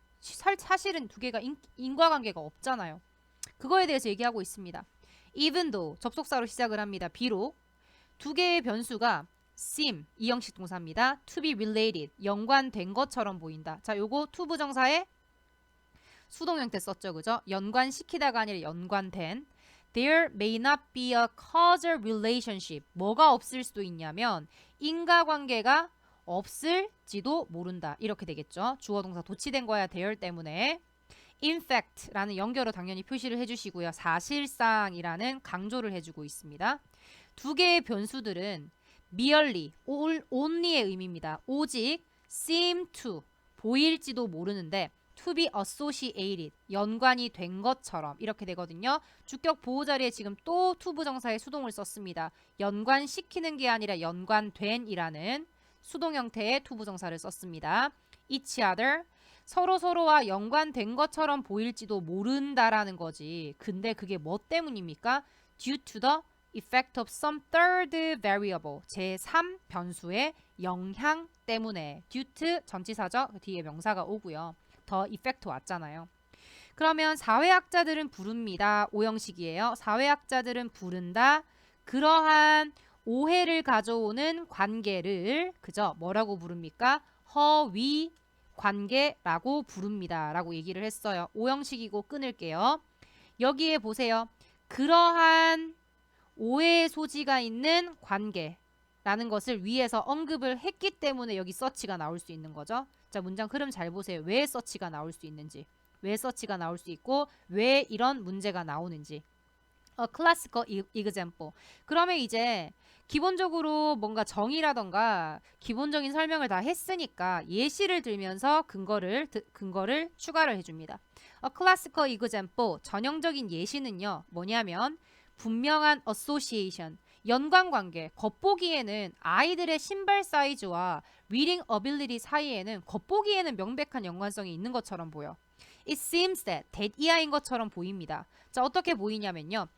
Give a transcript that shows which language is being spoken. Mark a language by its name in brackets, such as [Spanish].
[Korean] 사실은 두 개가 인과관계가 없잖아요. 그거에 대해서 얘기하고 있습니다. [English] even though [Korean] 접속사로 시작을 합니다. 비록 두 개의 변수가 seem 이형식 동사입니다. [English] to be related [Korean] 연관된 것처럼 보인다. 자, 요거 to 부정사에 수동 형태 썼죠. 그죠? 연관시키다가 아니라 연관된. [English] There may not be a causal relationship. [Korean] 뭐가 없을 수도 있냐면 인과관계가 없을지도 모른다. 이렇게 되겠죠. 주어 동사 도치된 거야. there 때문에. [English] In fact [Korean] 라는 연결어 당연히 표시를 해주시고요. 사실상이라는 강조를 해주고 있습니다. 두 개의 변수들은 merely, only의 의미입니다. 오직 seem to, 보일지도 모르는데 [English] to be associated, [Korean] 연관이 된 것처럼 이렇게 되거든요. 주격 보호 자리에 지금 또 to 부정사의 수동을 썼습니다. 연관시키는 게 아니라 연관된이라는 수동 형태의 to 부정사를 썼습니다. [English] each other, [Korean] 서로와 연관된 것처럼 보일지도 모른다라는 거지. 근데 그게 뭐 때문입니까? [English] due to the effect of some third variable, [Korean] 제3 변수의 영향 때문에. due to 전치사죠. 뒤에 명사가 오고요. 더 effect 왔잖아요. 그러면 사회학자들은 부릅니다. 오형식이에요. 사회학자들은 부른다. 그러한 오해를 가져오는 관계를 그저 뭐라고 부릅니까? 허위 관계라고 부릅니다. 라고 얘기를 했어요. 오형식이고 끊을게요. 여기에 보세요. 그러한 오해의 소지가 있는 관계라는 것을 위에서 언급을 했기 때문에 여기 서치가 나올 수 있는 거죠. 자, 문장 흐름 잘 보세요. 왜 서치가 나올 수 있는지, 왜 서치가 나올 수 있고 왜 이런 문제가 나오는지. [English] A classical example. [Korean] 그러면 이제 기본적으로 뭔가 정의라던가 기본적인 설명을 다 했으니까 예시를 들면서 근거를 추가를 해줍니다. [English] A classical example, [Korean] 전형적인 예시는요. 뭐냐면 분명한 association, 연관관계, 겉보기에는 아이들의 신발 사이즈와 [English] reading ability [Korean] 사이에는 겉보기에는 명백한 연관성이 있는 것처럼 보여. [English] It seems that [Korean] 이하인 것처럼 보입니다. 자, 어떻게 보이냐면요.